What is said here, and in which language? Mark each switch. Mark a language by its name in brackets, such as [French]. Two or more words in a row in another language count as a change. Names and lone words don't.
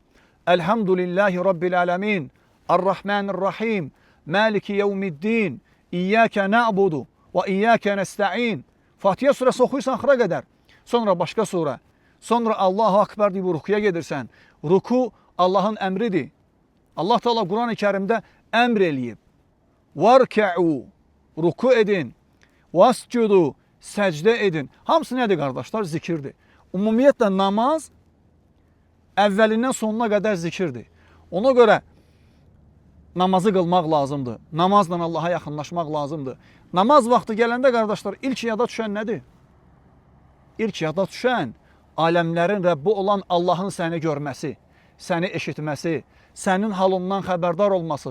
[Arabic] الحمد لله رب العالمين. الرحمن الرحيم مالك يوم الدين. إياك نعبد وإياك نستعين. [Azerbaijani] Fatiha suresi oxuyursan axıra qədər. [Turkish] Sonra başka sure. [Azerbaijani] Sonra [Arabic] الله أكبر [Azerbaijani] deyib rukuya gedirsən. [Turkish] Ruku Allah'ın emridir. [Azerbaijani] Allah Teala Kur'an-ı Kerim'de emr eləyib. [Turkish] Varka'u, ruku edin. Vascudu, secde edin. Hamısı nedir kardeşler? Zikirdir. [Azerbaijani] Ümumiyyətlə namaz əvvəlindən sonuna qədər zikirdir. Ona göre namazı qılmaq lazımdır. Namazla Allaha yaxınlaşmaq lazımdır. Namaz vaxtı gələndə qardaşlar, ilk yada düşən nədir? İlk yada düşən aləmlərin Rəbbi olan Allahın səni görməsi, səni eşitməsi, sənin halından xəbərdar olması.